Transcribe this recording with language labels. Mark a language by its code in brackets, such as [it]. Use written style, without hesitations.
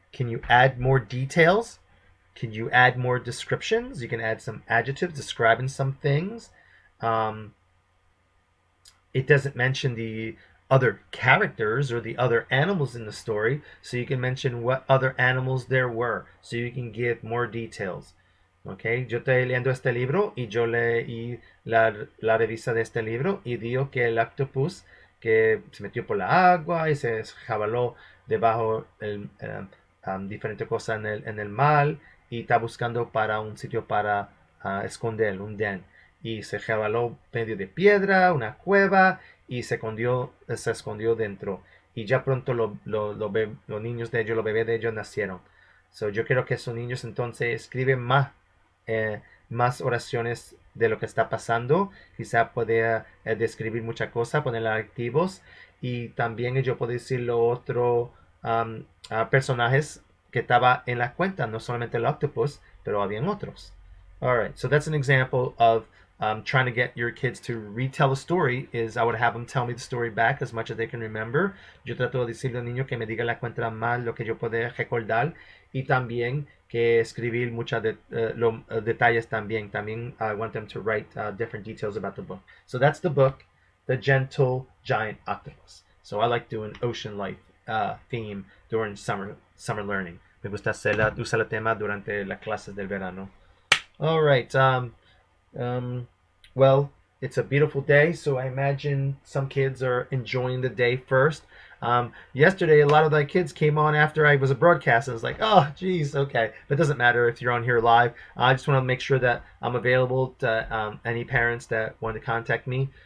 [en] Can you add more details? Can you add more descriptions? You can add some adjectives describing some things. It doesn't mention the other characters or the other animals in the story, so you can mention what other animals there were, so you can give more details. [es] Okay, yo estoy leyendo este libro y yo leí la revista de este libro y dijo que el octopus que se metió por la agua y se jabaló debajo diferentes cosas en el mar y está buscando para un sitio para esconder, un den. Y se jabaló medio de piedra, una cueva, y se escondió dentro. Y ya pronto los niños de ellos, los bebés de ellos nacieron. So, yo quiero que esos niños entonces escriben más oraciones de lo que está pasando. Quizá pueda describir muchas cosas, poner adjetivos. Y también yo puedo decir los otros personajes que estaba en la cuenta, no solamente el octopus, pero habían otros. [en] All right, so that's an example of trying to get your kids to retell a story. Is I would have them tell me the story back as much as they can remember. [es] Yo trato de decirle al niño que me diga la cuenta más lo que yo pueda recordar y también que escribir muchos detalles también. [en] También I want them to write different details about the book. So that's the book, The Gentle Giant Octopus. So I like doing ocean life theme during summer learning. [es] Me gusta usar el tema durante las clases del verano. [en] All right. Well, it's a beautiful day, so I imagine some kids are enjoying the day first. Yesterday, a lot of the kids came on after I was a broadcast. I was like, oh, geez, okay. But it doesn't matter if you're on here live. I just want to make sure that I'm available to any parents that want to contact me.